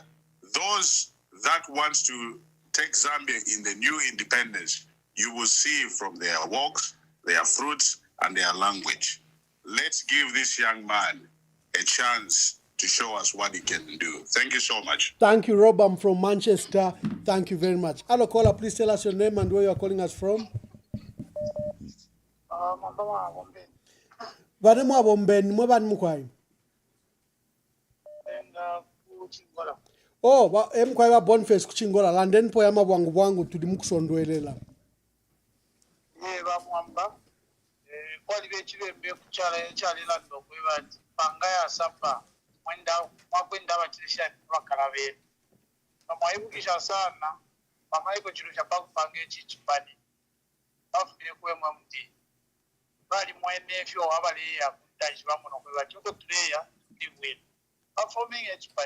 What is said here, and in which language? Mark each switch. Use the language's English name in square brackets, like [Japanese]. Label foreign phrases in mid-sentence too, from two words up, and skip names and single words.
[English] Those that wants to take Zambia in the new independence, you will see from their walks, their fruits, and their language. Let's give this young man a chance to show us what he can do. Thank you so much. Thank you, Rob. I'm from Manchester. Thank you very much. Hello, caller. Please tell us your name and where you are calling us from. [Bemba] Vanemu abombeni mwebani mukwai. Oh, emkwai ba Boniface kuchingola London po yama bwangu bwangu tuli mukusondwelela. Bamwamba kwali bechibembe kuchala echali lando kwebati pangaya sapa mwakwenda abakirisha bakarabe bamwayibukisha sana bamayiko chiro chapakupanga echi chipani afire kwemwa muti bali mwene fyo abali ya kudaji bamuno kwebati ko tuleya ndibwe performing echipani